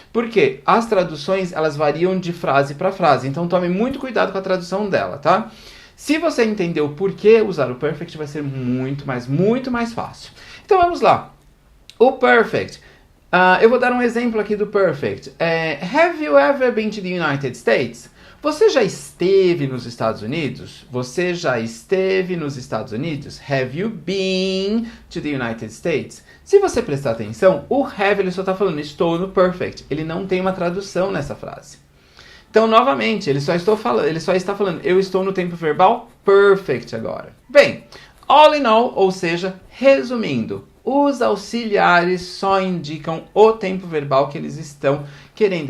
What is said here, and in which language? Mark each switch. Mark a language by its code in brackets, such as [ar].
[pt] Porque as traduções, elas variam de frase para frase. Então, tome muito cuidado com a tradução dela, tá? Se você entendeu por que usar o perfect, vai ser muito mais fácil. Então, vamos lá. O perfect. Eu vou dar um exemplo aqui do perfect. [en] Have you ever been to the United States? [pt] Você já esteve nos Estados Unidos? Você já esteve nos Estados Unidos? [en] Have you been to the United States? [pt] Se você prestar atenção, o have ele só está falando estou no perfect. Ele não tem uma tradução nessa frase. Então, novamente, ele só está falando eu estou no tempo verbal perfect agora. Bem, [en] all in all, [pt] ou seja, resumindo, os auxiliares só indicam o tempo verbal que eles estão querendo.